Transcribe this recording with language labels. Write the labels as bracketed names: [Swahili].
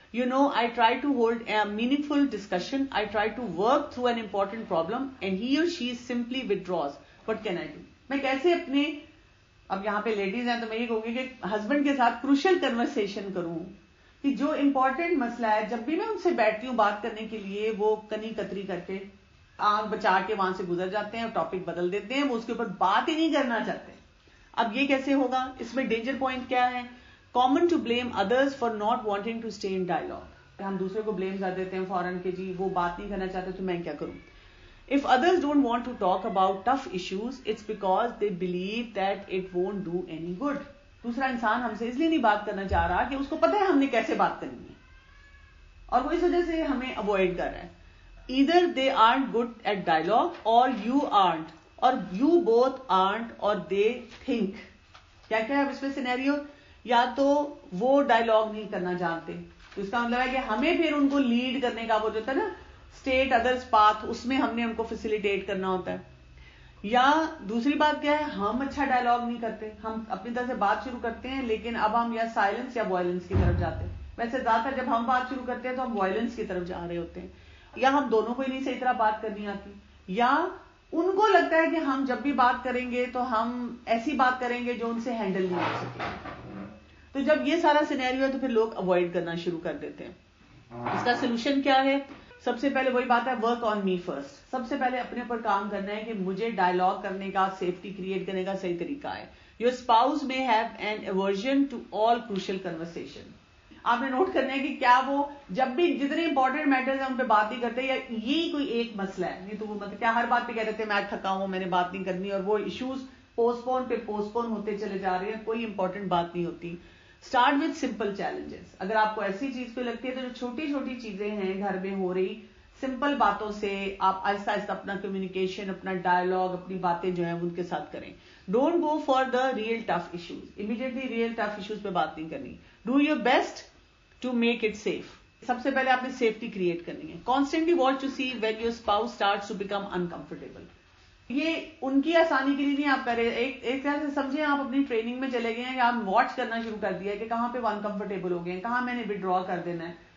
[English] You know, I try to hold a meaningful discussion. I try to work through an important problem and he or she simply withdraws. What can I do? [Urdu] میں کیسے اپنے, اب یہاں پہ ladies ہیں تو میں یہ کہوں گی کہ ہسبینڈ کے ساتھ کروشل کنورسیشن کروں کہ جو امپورٹنٹ مسئلہ ہے, جب بھی میں ان سے بیٹھتی ہوں بات کرنے کے لیے, وہ کنی کتری کر کے آنکھ بچا کے وہاں سے گزر جاتے ہیں, ٹاپک بدل دیتے ہیں, وہ اس کے اوپر بات ہی نہیں کرنا چاہتے. اب یہ کیسے ہوگا؟ اس میں ڈینجر پوائنٹ کیا ہے؟ [English] Common to blame others for not wanting to stay in dialogue. [Urdu] ہم دوسرے کو blame کر دیتے ہیں فوراً کہ جی وہ بات نہیں کرنا چاہتے تو میں کیا کروں. [English] If others don't want to talk about tough issues, it's because they believe that it won't do any good. [Urdu] دوسرا انسان ہم سے اس لیے نہیں بات کرنا چاہ رہا کہ اس کو پتہ ہے ہم نے کیسے بات کرنی ہے, اور وہ اس وجہ سے ہمیں avoid کر رہا ہے. [English] Either they aren't good at dialogue or you aren't, or you both aren't, or they think. [Urdu] کیا کیا ہے اس میں سینیریو؟ یا تو وہ ڈائلاگ نہیں کرنا جانتے, تو اس کا مطلب ہے کہ ہمیں پھر ان کو لیڈ کرنے کا وہ جو ہوتا ہے نا اسٹیٹ ادرس پاتھ, اس میں ہم نے ان کو فیسیلیٹیٹ کرنا ہوتا ہے. یا دوسری بات کیا ہے, ہم اچھا ڈائلاگ نہیں کرتے, ہم اپنی طرف سے بات شروع کرتے ہیں لیکن اب ہم یا سائلنس یا وائلنس کی طرف جاتے ہیں. ویسے زیادہ تر جب ہم بات شروع کرتے ہیں تو ہم وائلنس کی طرف جا رہے ہوتے ہیں, یا ہم دونوں کو ہی نہیں صحیح طرح بات کرنی آتی, یا ان کو لگتا ہے کہ ہم جب بھی بات کریں گے تو ہم ایسی بات کریں گے جو ان سے ہینڈل نہیں ہو سکے. تو جب یہ سارا سینیریو ہے تو پھر لوگ اوائڈ کرنا شروع کر دیتے ہیں. اس کا سولوشن کیا ہے؟ سب سے پہلے وہی بات ہے [English] Work on me first. [Urdu] سب سے پہلے اپنے اوپر کام کرنا ہے کہ مجھے ڈائلاگ کرنے کا, سیفٹی کریٹ کرنے کا صحیح طریقہ ہے. Your spouse [English] may have an aversion to all crucial conversation. [Urdu] آپ نے نوٹ کرنا ہے کہ کیا وہ جب بھی جتنے امپورٹنٹ میٹرز ہیں ان پہ بات نہیں کرتے, یا یہی کوئی ایک مسئلہ ہے, نہیں تو وہ مطلب کیا ہر بات پہ کہہ دیتے ہیں میں تھکا ہوں, میں نے بات نہیں کرنی, اور وہ ایشوز پوسٹ پون ہوتے چلے جا رہے ہیں, کوئی امپورٹنٹ بات نہیں ہوتی. [English] Start with simple challenges. [Urdu] اگر آپ کو ایسی چیز پہ لگتی ہے تو جو چھوٹی چھوٹی چیزیں ہیں گھر میں ہو رہی, سمپل باتوں سے آپ آہستہ آہستہ اپنا کمیونیکیشن, اپنا ڈائلاگ, اپنی باتیں جو ہیں ان کے ساتھ کریں. [English] Don't go for the real tough issues. [Urdu] Immediately real tough issues پہ بات نہیں کرنی. [English] Do your best to make it safe. [Urdu] سب سے پہلے آپ نے سیفٹی کریٹ کرنی ہے. [English] Constantly watch to see when your spouse starts to become uncomfortable. [Urdu] یہ ان کی آسانی کے لیے نہیں آپ کر رہے. ایک طرح سے سمجھیں آپ اپنی ٹریننگ میں چلے گئے ہیں, یا آپ واچ کرنا شروع کر دیا ہے کہ کہاں پہ وہ انکمفرٹیبل ہو گئے ہیں, کہاں میں نے ودرا کر دینا ہے.